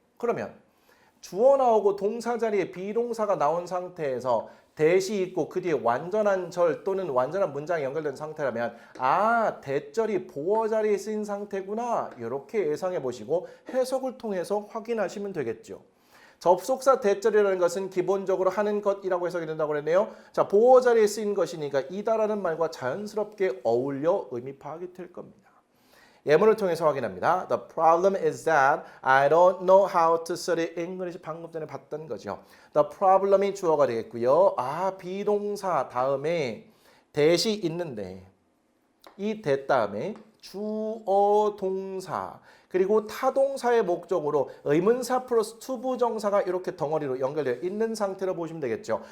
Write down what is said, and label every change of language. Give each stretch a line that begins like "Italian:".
Korean: 그러면 주어 나오고 동사 자리에 비동사가 나온 상태에서 대시 있고 그 뒤에 완전한 절 또는 완전한 문장이 연결된 상태라면 대절이 보어 자리에 쓰인 상태구나 이렇게 예상해 보시고 해석을 통해서 확인하시면 되겠죠. 접속사 대절이라는 것은 기본적으로 하는 것이라고 해석이 된다고 그랬네요. 자, 보어 자리에 쓰인 것이니까 이다라는 말과 자연스럽게 어울려 의미 파악이 될 겁니다. 예문을 통해서 확인합니다.
English: The problem is that I don't know how to study English.
Korean: 방금 전에 봤던 거죠. The problem이 주어가 되겠고요. 비동사 다음에 대시 있는데 이 대 다음에 주어 동사 그리고 타동사의 목적으로 의문사 플러스 투부정사가 이렇게 덩어리로 연결되어 있는 상태로 보시면 되겠죠.